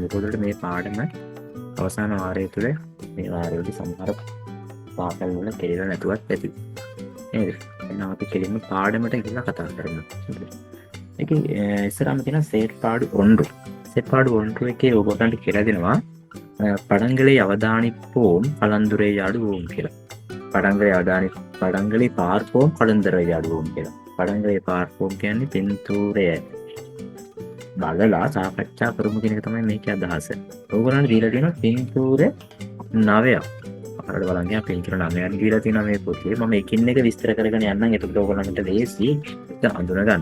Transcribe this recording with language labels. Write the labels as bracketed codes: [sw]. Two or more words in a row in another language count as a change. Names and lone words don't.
[si] ඔයගොල්ලන්ට මේ පාඩම අවසාන වාරය තුල මේ වාරයේදී සමහර පාඩම් වල කෙරෙලා නැතුවත් ඇති. නේද? එහෙනම් අපි කෙලින්ම පාඩමට ගිහිල්ලා කතා කරමු. ඒකේ ඉස්සරහම තියෙන සෙට් පාඩු 1. සෙට් පාඩු 1 එකේ ඔයගොල්ලන්ට කියලා දෙනවා [ta] படங்களை அவதானிப்போம் கலந்துரையாடுவோம் [si] කියලා. [ta] படங்களை பார்ப்போம் கலந்துரையாடுவோம் කියලා. படங்களை பார்ப்போம் [si] කියන්නේ පින්තූරය බලලා සාකච්ඡා කරමු කියන එක තමයි මේකේ අදහස. ඕගොල්ලන්ට දීලා තියෙනවා පින්තූර 9ක්. අපරට බලන්න යා පින්තූර 9ක් දීලා තියෙනවා මේ පොතේ. මම එකින් එක විස්තර කරගෙන යන්නම්. එතකොට ඕගොල්ලන්ට ලේසි ඒක හඳුනා ගන්න.